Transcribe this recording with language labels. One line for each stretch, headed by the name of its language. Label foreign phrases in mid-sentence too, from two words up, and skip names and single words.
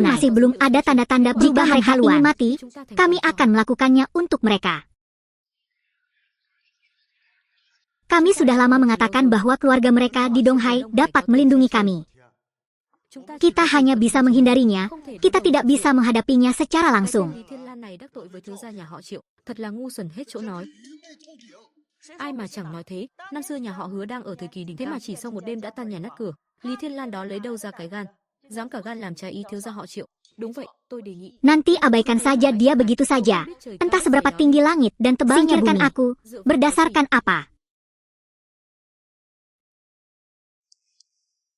Indonesian: Namun masih belum ada tanda-tanda jika mereka ingin mati, kami akan melakukannya untuk mereka. Kami sudah lama mengatakan bahwa keluarga mereka di Donghai dapat melindungi kami. Kita hanya bisa menghindarinya, kita tidak bisa menghadapinya secara langsung.
Vietnamese: Ai mà chẳng nói thế, năm xưa nhà họ Hứa đang ở thời kỳ đỉnh, thế mà chỉ sau một đêm đã tan nhà nát cửa. Lý Thiên Lan đó lấy đâu ra cái gan, dám cả gan làm trái ý thiếu gia họ Triệu. Đúng vậy, tôi đề nghị.
Indonesian: Nanti abaikan saja dia begitu saja. Entah seberapa tinggi langit dan tebalnya bumi. Singkirkan aku, berdasarkan apa?